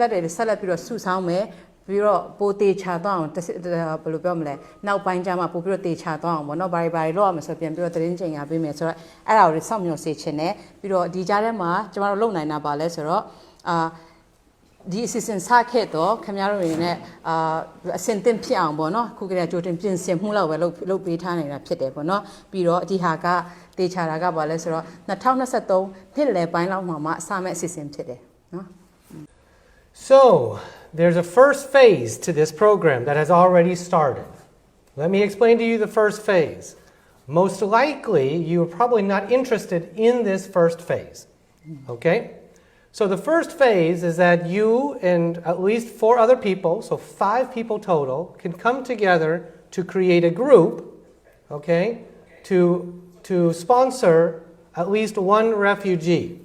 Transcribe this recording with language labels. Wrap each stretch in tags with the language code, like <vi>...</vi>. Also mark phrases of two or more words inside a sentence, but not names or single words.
<my>လက်တွေဆက်လက်ပြီးတော့စုဆောင်းမယ်ပြီးတော့ပိုတေချာသွားအောင်ဘယ်လိုပြောမလဲနောက်ပိုင်းကျမှပို့ပြီးတော့တေချာသွားအောင်ပေါ့နော်ဘာတွေလောက်ရမဆိုပြန်ပြီးတော့သတင်းချိန်ရပေးမယ်ဆိုတော့အဲ့ဒါကိုစောင့်မျှော်စေချင်တယ်ပြီးတော့ဒီကြားထဲမှာကျွန်တော်တို့လုပ်နိုင်တာပါလဲဆိုတော့ဒီအစီအစဉ်စခဲ့တော့ခင်ဗျားတို့တွေနဲ့အစင်တင်ဖြစ်အောင်ပေါ့နော်ခုကတည်းကကြိုတင်ပြင်ဆင်မှုလောက်ပဲလုပ်ပေးထားနေတာဖြစ်တယ်ပေါ့နော်ပြီးတော့ဒီဟာကတေချာတာကဘာလဲဆိုတော့2023နှစ်လယ်ပိုင်းလောက်မှာအစမဲ့အစီအစဉ်ဖြစ်တယ်နော်</my> <en>So there's a first phase to this program that has already started. Let me explain to you the first phase. most likely you're probably not interested in this first phase. Okay? So the first phase is that you and at least 4 other people, so 5 people total, can come together to create a group, okay, to sponsor at least 1 refugee.</en>